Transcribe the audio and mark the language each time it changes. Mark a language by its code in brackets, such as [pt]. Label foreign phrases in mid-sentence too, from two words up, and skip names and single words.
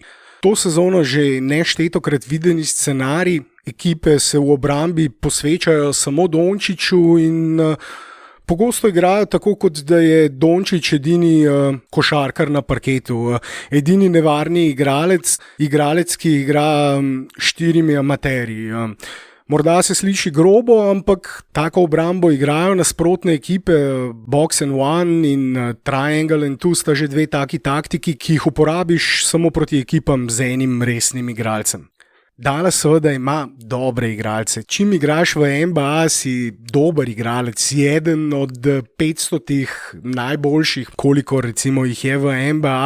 [sl] To sezono že neštetokrat videni scenarij, ekipe se v obrambi posvečajo samo Dončiću in pogosto igrajo tako, kot da je Dončić edini košarkar na parketu, edini nevarni igralec, ki igra 4 amaterji. Morda se sliši grobo, ampak tako obrambo igrajo nasprotne ekipe, [en] box and one in triangle and two [sl] sta že 2 taki taktiki, ki jih uporabiš samo proti ekipam z enim resnim igralcem. Dallas seveda ima dobre igralce. Čim igraš v NBA, si dober igralec, si eden od 500 najboljših, koliko recimo jih je v NBA.